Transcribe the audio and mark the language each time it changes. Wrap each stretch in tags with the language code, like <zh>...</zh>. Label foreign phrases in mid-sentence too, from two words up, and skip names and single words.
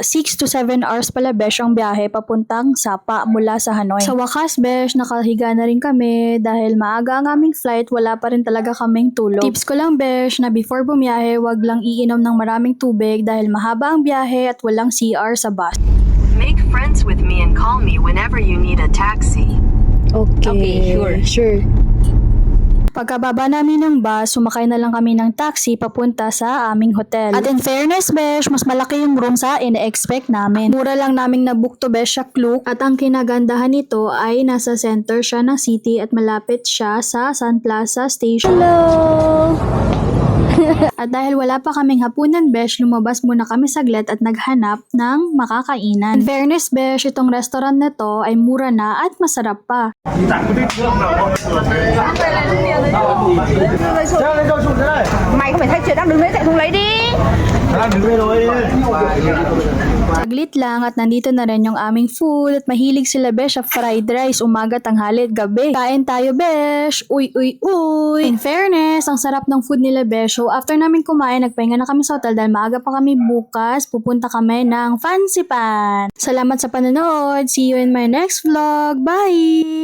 <en>6 to 7 hours</en> <tl>pala besh ang biyahe papuntang Sapa mula sa Hanoi. Sa wakas besh, nakahiga na rin kami dahil maaga ang aming flight, wala pa rin talaga kaming tulog. Tips ko lang besh na before bumiyahe, wag lang iinom ng maraming tubig dahil mahaba ang biyahe at walang CR sa bus.</tl> <en>Make friends with me and call me whenever you need a taxi. Okay, Okay, sure.</en> <tl>Pagkababa namin ng bus, sumakay na lang kami ng taxi papunta sa aming hotel. At</tl> <en>in fairness,</en> <tl>besh, mas malaki yung room sa ine-expect namin. Mura lang naming nabook to besh sa Klook at ang kinagandahan nito ay nasa center siya ng city at malapit siya sa Sun Plaza Station.</tl> <en>Hello!</en> <tl>At dahil wala pa kaming hapunan besh, lumabas muna kami saglit at naghanap ng makakainan.</tl> <en>In fairness</en> <tl>besh, itong restaurant na to ay mura na at masarap pa.</tl> <vi>Mày không phải thấy chưa đang đứng đấy chạy xuống lấy đi.</vi> <tl>Saglit lang at nandito na rin yung aming food at mahilig sila besh sa</tl> <en>fried rice</en> <tl>umaga, tanghali at gabi. Kain tayo besh! Uy, uy, uy!</tl> <en>In fairness,</en> <tl>ang sarap ng food nila besh.</tl> <en>So after</en> <tl>namin kumain, nagpahinga na kami sa hotel dahil maaga pa kami bukas. Pupunta kami ng Fancy Pan. Salamat sa panonood.</tl> <en>See you in my next vlog. Bye!</en>